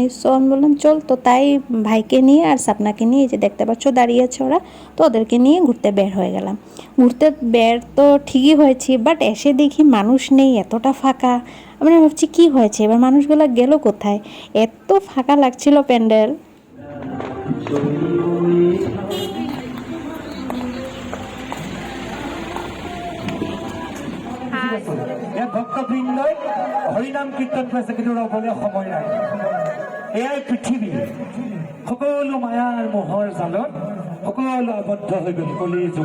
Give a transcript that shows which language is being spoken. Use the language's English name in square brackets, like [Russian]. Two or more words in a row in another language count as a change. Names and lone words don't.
[Bangla] সো আমি বললাম চল, তো তাই ভাইকে নিয়ে আর সাপনাকে নিয়ে, যে দেখতে পাচ্ছ দাঁড়িয়েছে ওরা, তো ওদেরকে নিয়ে ঘুরতে বের হয়ে গেলাম। ঘুরতে বের তো ঠিকই হয়েছি, বাট এসে দেখি মানুষ নেই, এতটা ফাঁকা। আমি ভাবছি কি হয়েছে, এবার মানুষগুলো গেল কোথায়, এত ফাঁকা লাগছিল প্যান্ডেল। [Assamese] ভক্তবৃন্দই হৰিনাম কীৰ্তন কৰিছে, কিন্তু ৰ'বলৈ সময় নাই। এয়াই পৃথিৱী, সকলো মায়াৰ মোহৰ জালত সকলো আবদ্ধ হৈ গ'ল কলিৰ যুগ।